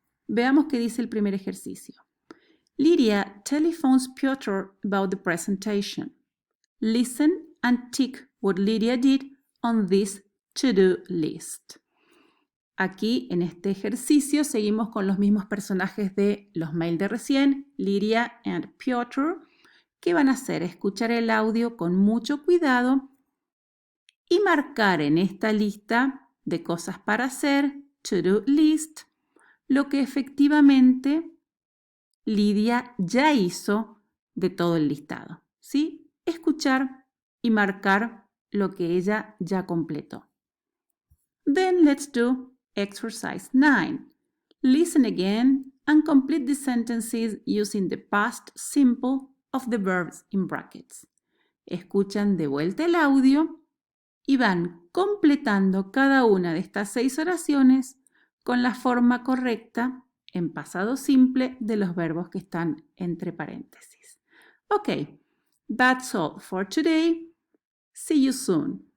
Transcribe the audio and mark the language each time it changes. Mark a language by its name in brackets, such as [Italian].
[Spanish] Veamos qué dice el primer ejercicio. [English] Lydia telephones Piotr about the presentation. Listen and tick what Lydia did on this to-do list. [Spanish] Aquí en este ejercicio seguimos con los mismos personajes de los mails de recién, Lydia and Piotr, que van a hacer escuchar el audio con mucho cuidado y marcar en esta lista de cosas para hacer, to-do list, lo que efectivamente Lidia ya hizo de todo el listado, ¿sí? Escuchar y marcar lo que ella ya completó. [English] Then let's do exercise 9. Listen again and complete the sentences using the past simple of the verbs in brackets. [Spanish] Escuchan de vuelta el audio y van completando cada una de estas 6 oraciones con la forma correcta en pasado simple de los verbos que están entre paréntesis. [English] Ok, that's all for today. See you soon.